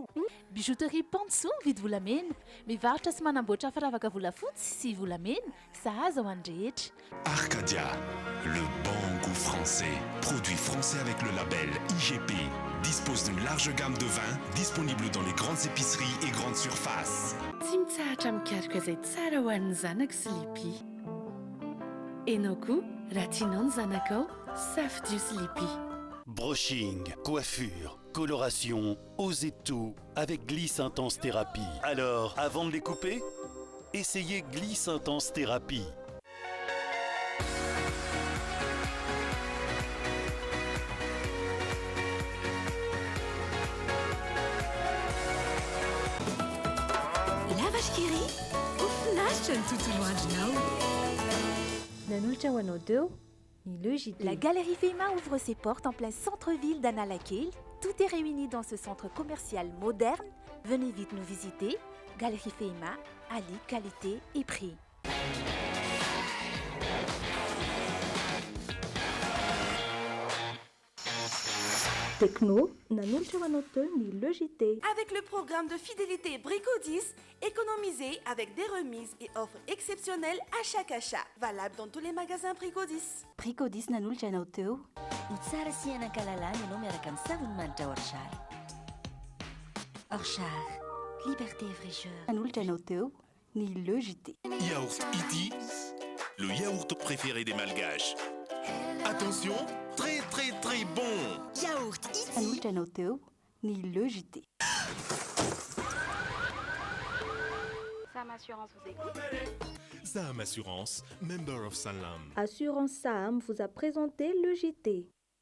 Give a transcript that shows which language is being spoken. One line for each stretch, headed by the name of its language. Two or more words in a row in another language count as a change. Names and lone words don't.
Malagasy: Bijouterie Panso mividy volamena, mivarotra sy manamboatra firavaka volafotsy sy volamena, sahaza ho andrehetra.
French: Arcadia, le bon goût français, produit français avec le label IGP, dispose d'une large gamme de vins disponible dans les grandes épiceries et grandes surfaces.
Malagasy: Tsy mitsahatra mikaroka izay tsara ho an'ny zanako sy Lipi. Enao koa raha tianao ny zanakao, safidio sy Lipi.
French: Brushing, coiffure, coloration, osez tout avec Gliss Intense Thérapie. Alors, avant de les couper, essayez Gliss Intense Thérapie. La vache qui rit, au flash tout loin de nous.
Malagasy: Nanolotra ho anao teo
French: La Galerie Feima ouvre ses portes en plein centre-ville d'Analakil. Tout est réuni dans ce centre commercial moderne. Venez vite nous visiter. Galerie Feima, Ali, qualité et prix.
Malagasy: Techno, nanolotra ho anao teo ny Logité.
French: Avec le programme de fidélité Brico 10, économisez avec des remises et offres exceptionnelles à chaque achat. Valable dans tous les magasins Brico 10.
Malagasy: Brico 10 nanolotra ianao teo. Ho tsara sy hanan-kalalana ianao miaraka amin'ny savony manitra Orchard.
French: Orchard, liberté et fraîcheur.
Malagasy: Nanolotra ianao teo ny Logité.
French: Yaourt Iti, le yaourt préféré des Malgaches. Attention, très très très bon. Yaourt Iti.
Malagasy: Nanolotra ianao teo ny Logité.
French: Sam Assurance vous écoute.
English: Sam Assurance, member of Salam.
French: Assurance Sam vous a présenté Logité.